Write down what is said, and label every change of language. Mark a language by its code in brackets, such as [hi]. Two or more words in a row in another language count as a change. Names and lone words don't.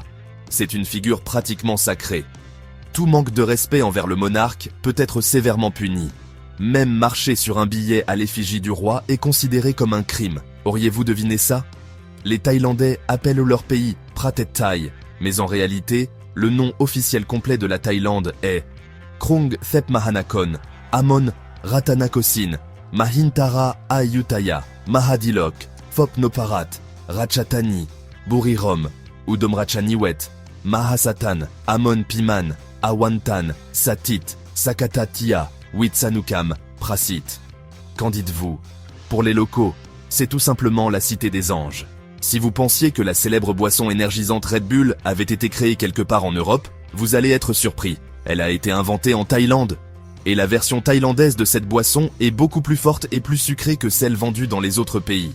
[fr] C'est une figure pratiquement sacrée. Tout manque de respect envers le monarque peut être sévèrement puni. Même marcher sur un billet à l'effigie du roi est considéré comme un crime. Auriez-vous deviné ça? Les Thaïlandais appellent leur pays Pratet Thai, mais en réalité, le nom officiel complet de la Thaïlande est Krung Thep Mahanakon, Amon Ratanakosin, Mahintara Ayutthaya, Mahadilok, Phop Noparat, Ratchathani, Burirom, Udomrachaniwet, Mahasatan, Amon Piman, Awantan, Satit, Sakatatia, Witsanukam, Prasit. Qu'en dites-vous? Pour les locaux, c'est tout simplement la cité des anges. Si vous pensiez que la célèbre boisson énergisante Red Bull avait été créée quelque part en Europe, vous allez être surpris. Elle a été inventée en Thaïlande. Et la version thaïlandaise de cette boisson est beaucoup plus forte et plus sucrée que celle vendue dans les autres pays.